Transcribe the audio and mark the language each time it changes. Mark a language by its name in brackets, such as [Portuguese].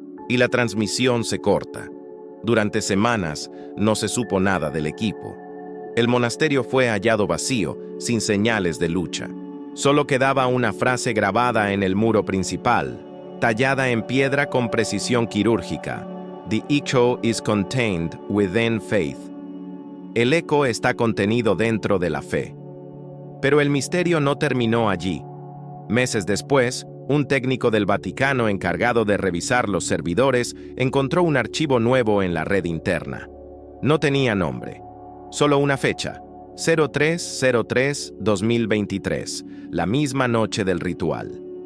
[Spanish] Y la transmisión se corta. Durante semanas, no se supo nada del equipo. El monasterio fue hallado vacío, sin señales de lucha. Solo quedaba una frase grabada en el muro principal: tallada en piedra con precisión quirúrgica. [English] The echo is contained within faith. [Spanish] El eco está contenido dentro de la fe. Pero el misterio no terminó allí. Meses después, un técnico del Vaticano encargado de revisar los servidores encontró un archivo nuevo en la red interna. No tenía nombre, solo una fecha, 03/03/2023, la misma noche del ritual.